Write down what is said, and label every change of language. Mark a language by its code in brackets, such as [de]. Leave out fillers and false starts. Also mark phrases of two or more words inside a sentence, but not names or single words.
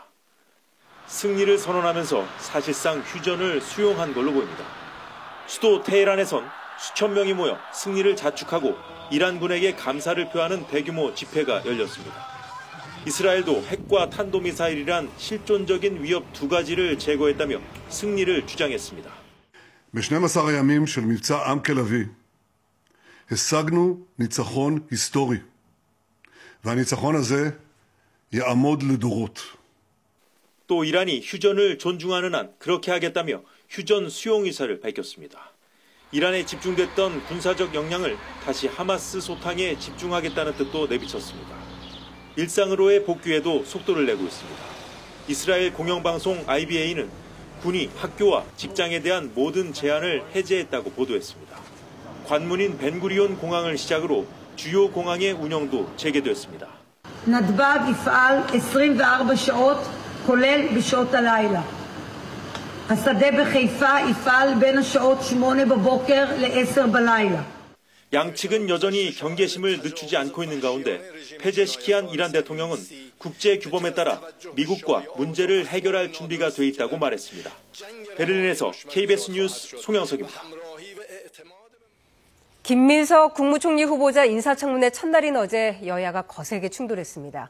[ko] 승리를 선언하면서 사실상 휴전을 수용한 걸로 보입니다. 수도 테헤란에선 수천 명이 모여 승리를 자축하고 이란군에게 감사를 표하는 대규모 집회가 열렸습니다. 이스라엘도 핵과 탄도미사일이란 실존적인 위협 2가지를 제거했다며 승리를 주장했습니다. [he] ב-12 הימים של מבצע עם כלבי השגנו ניצחון היסטורי והניצחון הזה יעמוד לדורות. [ko] 또 이란이 휴전을 존중하는 한 그렇게 하겠다며 휴전 수용 의사를 밝혔습니다. 이란에 집중됐던 군사적 역량을 다시 하마스 소탕에 집중하겠다는 뜻도 내비쳤습니다. 일상으로의 복귀에도 속도를 내고 있습니다. 이스라엘 공영방송 IBA는 군이 학교와 직장에 대한 모든 제한을 해제했다고 보도했습니다. 관문인 벤구리온 공항을 시작으로 주요 공항의 운영도 재개됐습니다. [he] נתב"ג יפעל 24 שעות, כולל בשעות הלילה. השדה בחיפה יפעל בין השעות 8 בבוקר ל-10 בלילה. [ko] 양측은 여전히 경계심을 늦추지 않고 있는 가운데 패제시키한 이란 대통령은 국제 규범에 따라 미국과 문제를 해결할 준비가 돼 있다고 말했습니다. 베를린에서 KBS 뉴스 송영석입니다. 김민석 국무총리 후보자 인사청문회 첫날인 어제 여야가 거세게 충돌했습니다.